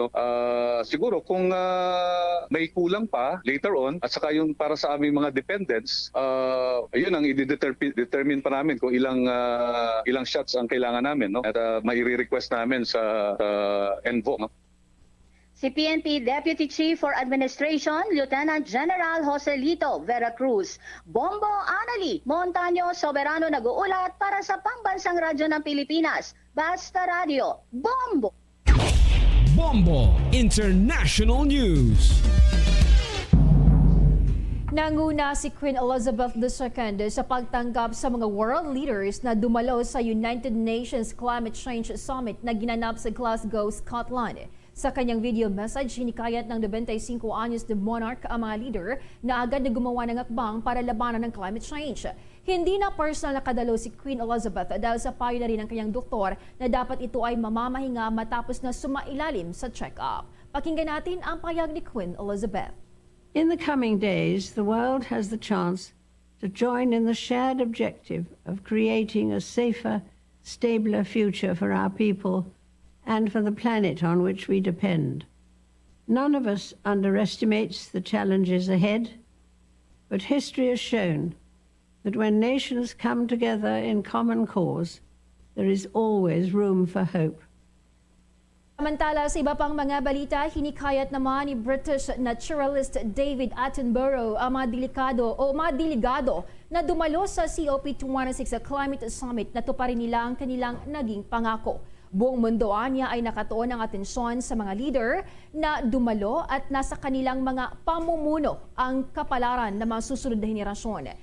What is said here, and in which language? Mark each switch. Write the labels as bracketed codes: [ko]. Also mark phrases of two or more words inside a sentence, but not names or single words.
[tl] Siguro kung may kulang pa [en] later on [tl] at saka yung para sa aming mga dependents, ayun ang i-determine pa namin kung ilang shots ang kailangan namin, no? At mai-request namin sa ENVO, no? Si PNP [en] Deputy Chief for Administration Lieutenant General [tl] Joselito Veracruz. Bombo Annalise Montaño Soberano nag-uulat para sa Pambansang Radyo ng Pilipinas. Basta Radio, Bombo! Bombo International News. Nanguna si Queen Elizabeth II sa pagtanggap sa mga [en] world leaders [tl] na dumalo sa United Nations Climate Change Summit na ginanap sa Glasgow, Scotland. Sa kanyang [en] video message, [tl] hinikayat ng 95 anyos na monarch ang mga leader na agad na gumawa ng akbang para labanan ng climate change. Hindi na personal na kadalo si Queen Elizabeth dahil sa payo na rin ng kanyang doktor na dapat ito ay mamamahinga matapos na sumailalim sa check-up. Pakinggan natin ang payag ni Queen Elizabeth. [en] In the coming days, the world has the chance to join in the shared objective of creating a safer, stabler future for our people and for the planet on which we depend. None of us underestimates the challenges ahead, but history has shown that when nations come together in common cause, there is always room for hope. [tl] Samantala sa iba pang mga balita, hinikayat naman ni [en] British naturalist [tl] David Attenborough ang mga delegado na dumalo sa COP26 Climate Summit na tuparin nila ang kanilang naging pangako. Buong mundo niya ay nakatuon ng atensyon sa mga leader na dumalo at nasa kanilang mga pamumuno ang kapalaran ng mga susunod na henerasyon.